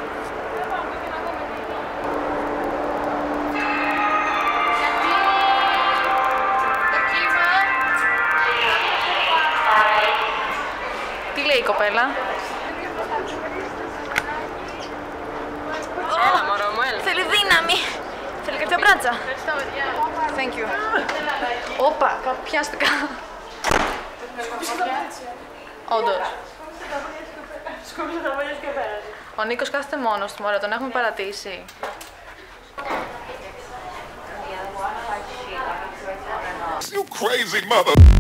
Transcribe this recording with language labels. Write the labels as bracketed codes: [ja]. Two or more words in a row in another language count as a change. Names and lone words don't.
[el] Τι λέει η κοπέλα? Έλα μωρό μου, έλα. Θέλει δύναμη. Θέλει κάποια μπράτσα. [en] Thank you. [el] Όπα, πιάστηκα. Όντως. Σκούψε τα μόλις και πέρασε. Ο Νίκος κάθεται μόνος του, μωρέ, τον έχουμε παρατήσει. [en] You crazy mother.